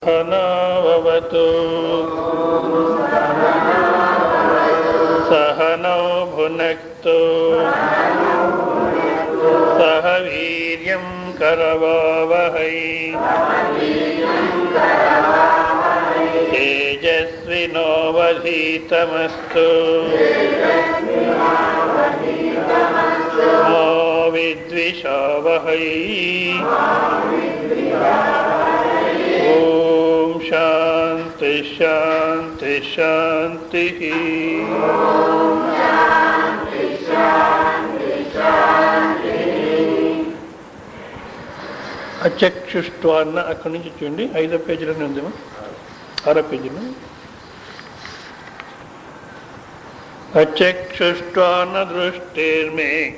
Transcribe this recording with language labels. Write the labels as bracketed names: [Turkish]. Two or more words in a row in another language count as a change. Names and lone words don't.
[Sanskrit] सहनावतु सहनौ भुनक्तु सह वीर्यं करवावहै तेजस्विनोऽवधीतमस्तु मा विद्विषावहै। ओम शांति शांति शांति। [Telugu] అచక్షుష్ట్వాన్న అక్కడి నుంచి చూడండి, 5వ పేజీలోనే ఉందేమో, 6వ పేజీలో. [Sanskrit] అచక్షుష్ట్వాన్న దృష్టిర్మే.